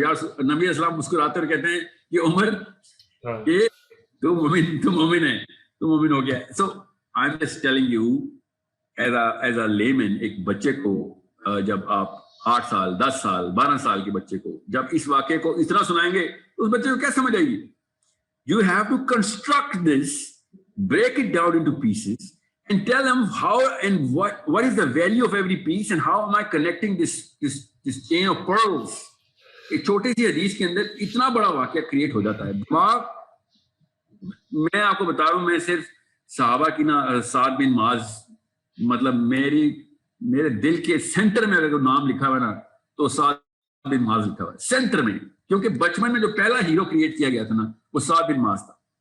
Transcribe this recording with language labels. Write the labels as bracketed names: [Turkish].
[Hindi] यार नबी इस्लाम मुस्कुराते हुए कहते हैं कि उमर ये तू मोमिन है, तू मोमिन हो गया। [English] so I am just telling you as a layman, [Hindi] एक बच्चे को जब आप 8 साल 10 साल 12 साल के बच्चे को जब इस वाक्य को इतना सुनाएंगे तो उस बच्चे को क्या समझ आएगी? [English] You have to construct this, break it down into pieces and tell them how and what is the value of every piece and how am I connecting this chain of pearls. [Hindi] एक छोटी सी हदीस के अंदर इतना बड़ा वाक्य create हो जाता है। मैं आपको बता रहा हूं, मैं सिर्फ सहाबा की ना साद बिन माज, मतलब मेरे दिल के सेंटर में अगर नाम लिखा हुआ ना तो साद बिन माज लिखा हुआ है सेंटर में, क्योंकि बचपन में जो पहला हीरो क्रिएट किया गया था ना वो साद बिन माज था।